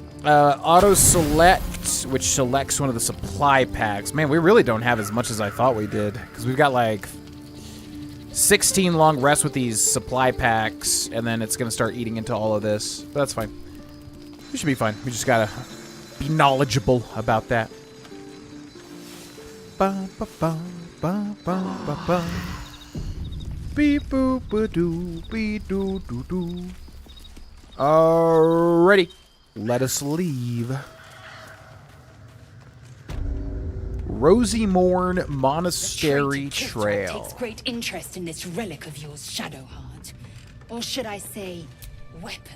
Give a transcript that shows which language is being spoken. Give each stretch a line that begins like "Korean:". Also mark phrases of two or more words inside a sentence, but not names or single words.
English: Auto-select, which selects one of the supply packs. Man, we really don't have as much as I thought we did, because we've got like 16 long rests with these supply packs, and then it's going to start eating into all of this. But that's fine. We should be fine. We just got to be knowledgeable about that. Ba ba ba ba ba ba ba. Beep boop ba doo be doo doo doo. Alrighty, let us leave. Rosy Morn Monastery Trail. Takes great interest in this relic of yours, Shadowheart, or should I say, weapon.